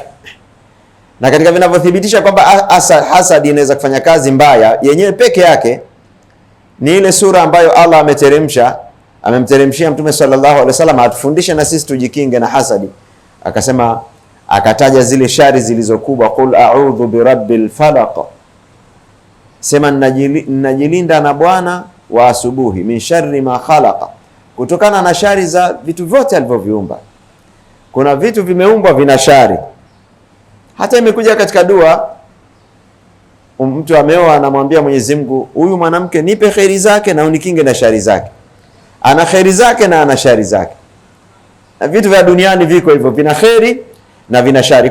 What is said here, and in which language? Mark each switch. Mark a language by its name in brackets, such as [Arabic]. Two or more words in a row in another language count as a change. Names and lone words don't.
[Swahili] Na katika vinavyothibitisha kwamba hasadi inaweza kufanya kazi mbaya yenyewe peke yake ni ile sura ambayo Allah amemteremshia Mtume [Arabic] صلى الله عليه وسلم [Swahili] atufundishe na sisi tujikinge na hasadi. Akasema, akataja zile shari zilizokubwa, [Arabic] قل أعوذ برب الفلق, [Swahili] sema ninajilinda na Bwana wa asubuhi, [Arabic] من شر ما خلق, [Swahili] kutokana na shari za vitu vyote alivyoviumba. Kuna vitu vimeumbwa vina shari. Hata imekuja katika dua, mtu ameoa anamwambia Mwenyezi Mungu, huyu mwanamke nipe khairi zake na unikinge na shari zake. Ana khairi zake na ana shari zake. Na vitu vya duniani viko hivyo, vina khairi na vina shari.